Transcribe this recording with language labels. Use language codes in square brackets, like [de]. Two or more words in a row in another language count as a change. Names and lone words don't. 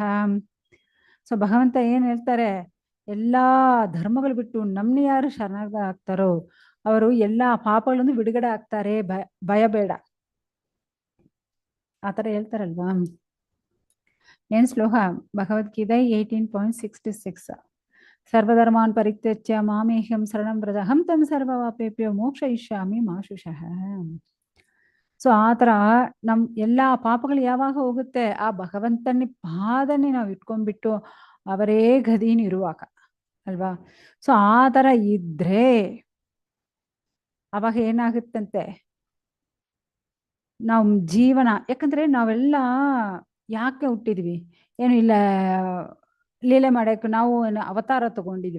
[kn] ಸೊ ಭಗವಂತ ಏನ್ ಹೇಳ್ತಾರೆ, ಎಲ್ಲಾ ಧರ್ಮಗಳು ಬಿಟ್ಟು ನಮ್ನ ಯಾರು ಶರಣಾಗತ ಆಗ್ತಾರೋ ಅವರು ಎಲ್ಲಾ ಪಾಪಗಳನ್ನು ಬಿಡುಗಡೆ ಆಗ್ತಾರೆ, ಭಯ ಬೇಡ. ಆತರ ಹೇಳ್ತಾರಲ್ವಾ. ಏನ್ ಶ್ಲೋಕ? ಭಗವದ್ಗೀತೆ 18.66. [sa] ಸರ್ವಧರ್ಮಾನ್ ಪರಿತ್ಯಜ್ಯ ಮಾಮೇಹ್ಯಂ ಶರಣಂ ವ್ರಜ ಅಹಂ ತ್ವಂ ಸರ್ವ ಪಾಪೇಭ್ಯೋ ಮೋಕ್ಷಯಿಷ್ಯಾಮಿ ಮಾ ಶುಶಃ. [kn] ಸೊ ಆತರ ನಮ್ ಎಲ್ಲಾ ಪಾಪಗಳು ಯಾವಾಗ ಹೋಗುತ್ತೆ, ಆ ಭಗವಂತನ ಪಾದನೆ ನಾವು ಇಟ್ಕೊಂಡ್ಬಿಟ್ಟು ಅವರೇ ಗದೀನ್ ಇರುವಾಗ ಅಲ್ವಾ. ಸೊ ಆ ತರ ಇದ್ರೆ ಅವಾಗ ಏನಾಗುತ್ತಂತೆ, ನಾವು ಜೀವನ, ಯಾಕಂದ್ರೆ ನಾವೆಲ್ಲ ಯಾಕೆ ಹುಟ್ಟಿದ್ವಿ, ಏನು ಇಲ್ಲ ಲೀಲೆ ಮಾಡಕ್ಕೆ ನಾವು ಏನು ಅವತಾರ ತಗೊಂಡಿದೀವ?